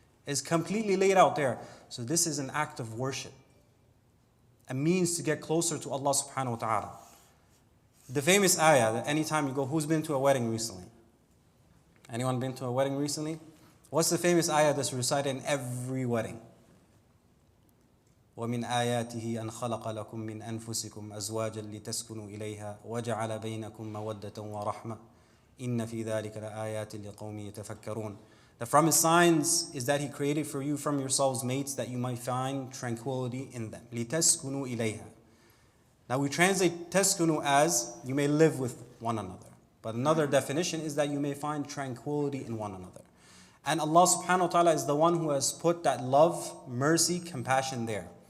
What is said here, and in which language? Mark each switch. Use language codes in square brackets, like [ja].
[en] It's completely laid out there. So this is an act of worship. A means to get closer to Allah subhanahu wa ta'ala. The famous ayah that anytime you go, who's been to a wedding recently? Anyone been to a wedding recently? What's the famous ayah that's recited in every wedding? [ar] ومن آياته أن خلق لكم من أنفسكم أزواجا لتسكنوا إليها وجعل بينكم مودة ورحمة إن في ذلك لآيات لقوم يتفكرون. [en] That from his signs is that he created for you from yourselves mates that you might find tranquility in them. [ar] لتسكنوا إليها. [en] Now we translate تسكنوا as you may live with one another. But another definition is that you may find tranquility in one another. And Allah subhanahu wa ta'ala is the one who has put that love, mercy, compassion there.